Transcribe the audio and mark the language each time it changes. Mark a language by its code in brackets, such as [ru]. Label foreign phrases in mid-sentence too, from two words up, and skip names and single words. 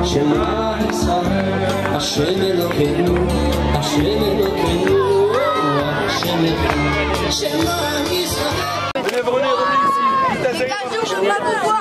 [he] שמע ישראל, השם אלוקינו, השם אלוקינו, השם אחד. שמע ישראל. [fr] Venez, revenez ici. je peux pas vous voir.